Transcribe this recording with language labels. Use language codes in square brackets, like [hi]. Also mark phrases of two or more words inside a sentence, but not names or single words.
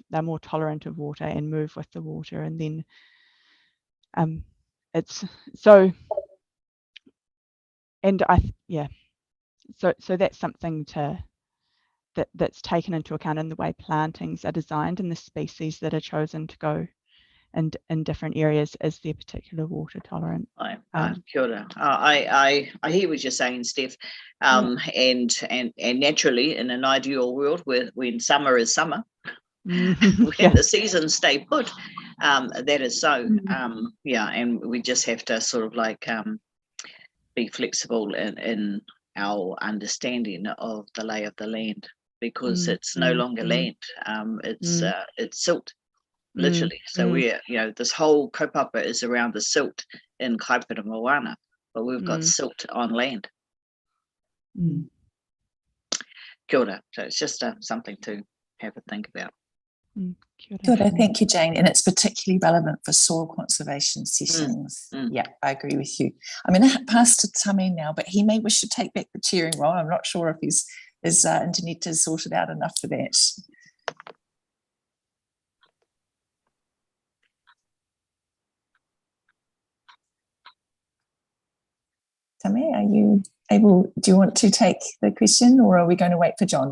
[en] They're more tolerant of water and move with the water, and then it's so. And so that's something that's taken into account in the way plantings are designed and the species that are chosen to go and in different areas as their particular water tolerant. [mi] Kia ora. [en] I hear what you're saying, Steph, and naturally in an ideal world when summer is summer, when the seasons stay put, that is so. And we just have to sort of like be flexible in our understanding of the lay of the land, because it's no longer land, it's silt. Literally. So we're, this whole kaupapa is around the silt in Kaipara Moana, but we've got silt on land. [mi] Kia ora. [en] So it's just something to have a think about. [mi] Kia ora. [en] Thank you, Jane. And it's particularly relevant for soil conservation settings. Yeah, I agree with you. I'm going to pass to Tame now, but he may wish to take back the chairing role. I'm not sure if his internet is sorted out enough for that. Tame, are you able, do you want to take the question, or are we going to wait for John?